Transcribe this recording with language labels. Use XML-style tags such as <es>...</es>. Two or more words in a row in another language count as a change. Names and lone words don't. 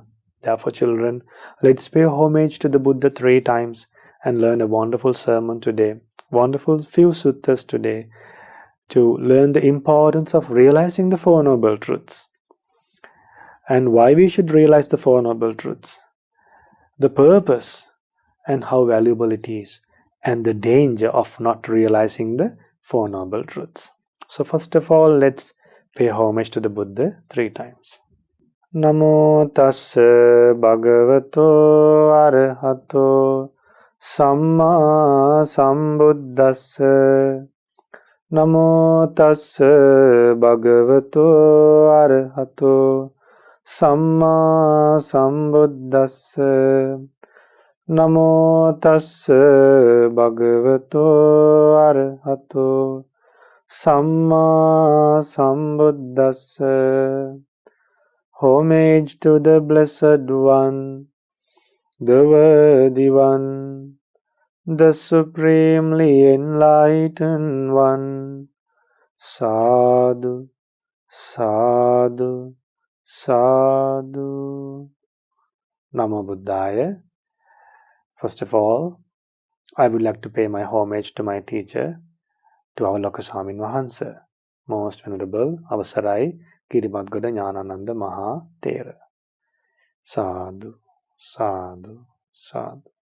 <en>Therefore, children, let's pay homage to the Buddha 3 times and learn a wonderful sermon today, wonderful few suttas today, to learn the importance of realizing the Four Noble Truths and why we should realize the Four Noble Truths, the purpose and how valuable it is, and the danger of not realizing the Four Noble Truths. So first of all, let's pay homage to the Buddha 3 times.</en> <pi>Namo tassa bhagavato arahato samma sambuddhassa. Namo tassa bhagavato arahato samma sambuddhassa. Namo tassa bhagavato arahato samma sambuddhassa.</pi> <en>Homage to the Blessed One, the Worthy One, the Supremely Enlightened One.</en> <pi>Sadhu, sadhu, sadhu. Namo Buddhaya.</pi> <en>First of all, I would like to pay my homage to my teacher, to our Lokaswamin Wahansa, Most Venerable Avasarai Kirimatgoda Jnanananda Maha Thera.</en> <pi>Sadhu, sadhu, sadhu.</pi>